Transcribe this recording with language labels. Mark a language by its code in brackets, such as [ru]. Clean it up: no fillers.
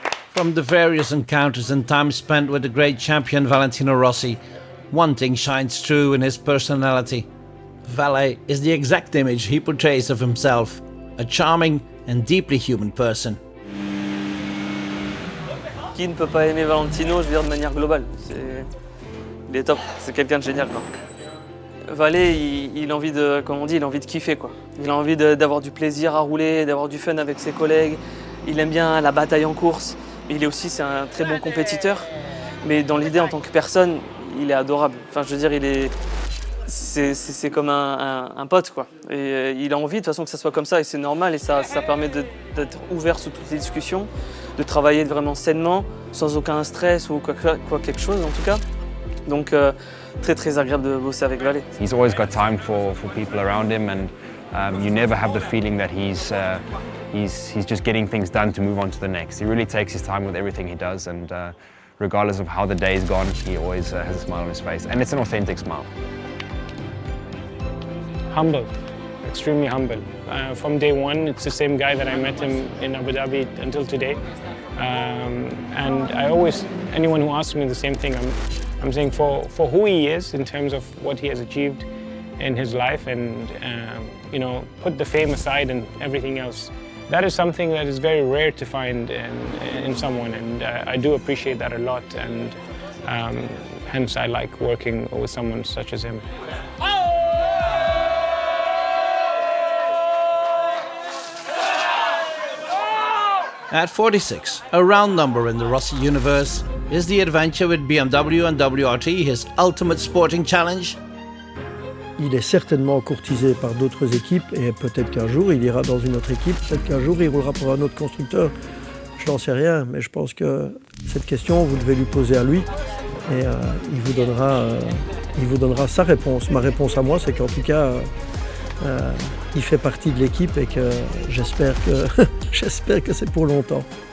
[en] From the various encounters and time spent with the great champion Valentino Rossi, one thing shines true in his personality. Vale is the exact image he portrays of himself, a charming and deeply human person. [fr] Qui ne peut pas aimer Valentino, je veux dire de manière globale. Il est top, c'est quelqu'un de génial, quoi. Vale, il a envie de, comme on dit, il a envie de kiffer, quoi. Il a envie d'avoir du plaisir à rouler, d'avoir du fun avec ses collègues. Il aime bien la bataille en course. Il est aussi, c'est un très bon compétiteur. Mais dans l'idée, en tant que personne, il est adorable. Enfin, je veux dire, c'est comme un pote, quoi. Et il a envie, de toute façon, que ça soit comme ça, et c'est normal. Et ça permet d'être ouvert sur toutes les discussions, de travailler vraiment sainement, sans aucun stress ou quoi quelque chose, en tout cas. Donc, très agréable de bosser avec Vale. [en] He's always got time for people around him, and you never have the feeling that he's just getting things done to move on to the next. He really takes his time with everything he does, and regardless of how the day's gone, he always has a smile on his face, and it's an authentic smile. Humble, extremely humble. From day one, it's the same guy that I met him in Abu Dhabi until today. And I always, anyone who asks me the same thing, I'm saying for who he is in terms of what he has achieved in his life, and you know, put the fame aside and everything else. That is something that is very rare to find in someone, and I do appreciate that a lot, and hence I like working with someone such as him. At 46, a round number in the Rossi universe, is the adventure with BMW and WRT his ultimate sporting challenge? [fr] Il est certainement courtisé par d'autres équipes et peut-être qu'un jour il ira dans une autre équipe, peut-être qu'un jour il roulera pour un autre constructeur. Je n'en sais rien, mais je pense que cette question, vous devez lui poser à lui et il vous donnera sa réponse. Ma réponse à moi, c'est qu'en tout cas, il fait partie de l'équipe et que j'espère que c'est pour longtemps.